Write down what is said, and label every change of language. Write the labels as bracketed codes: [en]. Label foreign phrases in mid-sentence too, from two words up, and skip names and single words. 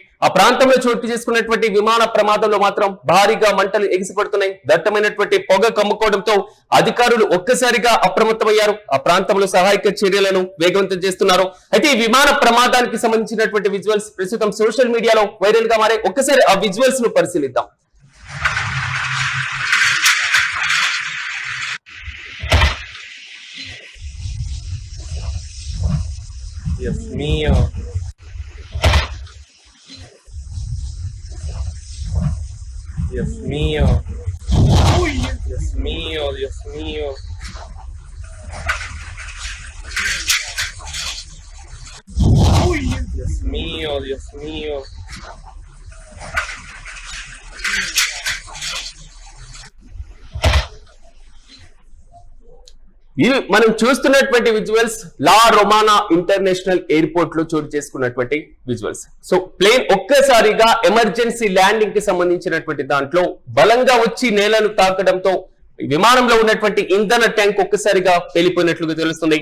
[te] ఆ ప్రాంతంలో చోటు చేసుకున్నటువంటి విమాన ప్రమాదంలో మాత్రం భారీగా మంటలు ఎగిసిపడుతున్నాయి. దట్టమైనటువంటి పొగ కమ్ముకోవడంతో అధికారులు ఒక్కసారిగా అప్రమత్తమయ్యారు. ఆ ప్రాంతంలో సహాయక చర్యలను వేగవంతం చేస్తున్నారు. అయితే ఈ విమాన ప్రమాదానికి సంబంధించినటువంటి విజువల్స్ ప్రస్తుతం సోషల్ మీడియాలో వైరల్ గా మారే. ఒక్కసారి ఆ విజువల్స్ ను పరిశీలిద్దాం. [es] Dios mío. Dios mío. Dios mío, Dios mío. Dios mío, Dios mío. [te] ఇవి మనం చూస్తున్నటువంటి విజువల్స్ లా రొమానా ఇంటర్నేషనల్ ఎయిర్పోర్ట్ లో చోటు చేసుకున్నటువంటి విజువల్స్. [en] so plane [te] ఒక్కసారిగా [en] emergency landing [te] కి సంబంధించినటువంటి దాంట్లో బలంగా వచ్చి నేలను తాకడంతో విమానంలో ఉన్నటువంటి ఇంధన ట్యాంక్ ఒక్కసారిగా పేలిపోయినట్లుగా తెలుస్తుంది.